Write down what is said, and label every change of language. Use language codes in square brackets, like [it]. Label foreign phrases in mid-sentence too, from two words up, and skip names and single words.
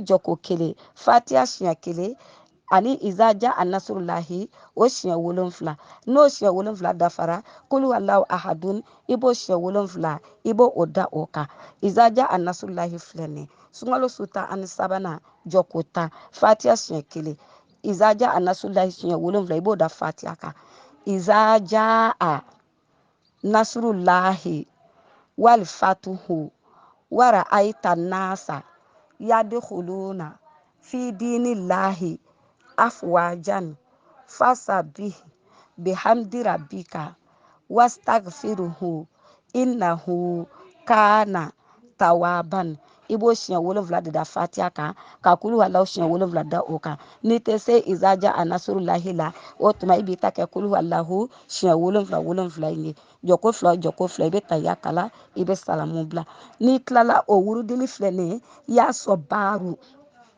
[bm] jɔko 1 fatiha siɲɛ 1 ani [ar] إذا جاء نصر الله [bm] o siɲɛ 7 n'o siɲɛ 7 dafara [ar] قل هو الله أحد [bm] i b'o siɲɛ 7 i b'o o da o kan [ar] إذا جاء نصر الله [bm] filɛ nin ye sunkalo su 13 jɔko 10 fatiha siɲɛ 1 [ar] إذا جاء نصر الله [bm] siɲɛ 7 i b'o da fatiha kan [ar] إذا جاء نصر الله والفتح ورأيت الناس يدخلون في دين الله أفواجا فسبح بحمد ربك واستغفره إنه كان توابا [bm] i b'o siɲɛ 7 de da fatiha kan ka [ar] قل هو الله [bm] siɲɛ 7 da o kan n'i tɛ se [ar] إذا جاء نصر الله [bm] la o tuma i b'i ta kɛ [ar] قل هو الله [bm] siɲɛ 7 in ye jɔko 2 i bɛ tahiya kala i bɛ salamu bila n'i tilala o wurudili filɛ nin ye y'a sɔn baaru